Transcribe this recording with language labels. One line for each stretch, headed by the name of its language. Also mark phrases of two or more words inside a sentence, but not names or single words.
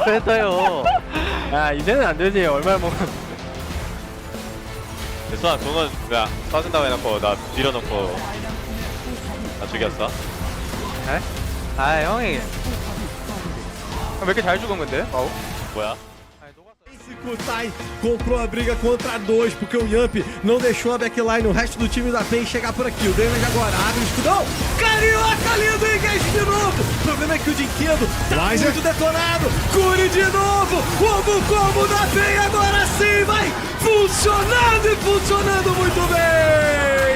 Korean: 펜타요. 야, 이제는 안 되지. 얼마나 먹어. 됐어. 돈은 야, 빠진다고 해놓고 나 밀어놓고 나 죽였어. 에? 형이. 왜 이렇게 잘 죽은 건데? 뭐야?
Portuguese: Kutai comprou a briga contra 2, porque o Yamp não deixou a backline, o resto do time da PEN chegar por aqui. O Damage agora abre o escudão. Carioca lindo, engage de novo. O problema é que o Dinquedo tá muito detonado. Cure de novo. O combo da PEN agora sim vai funcionando e funcionando muito bem.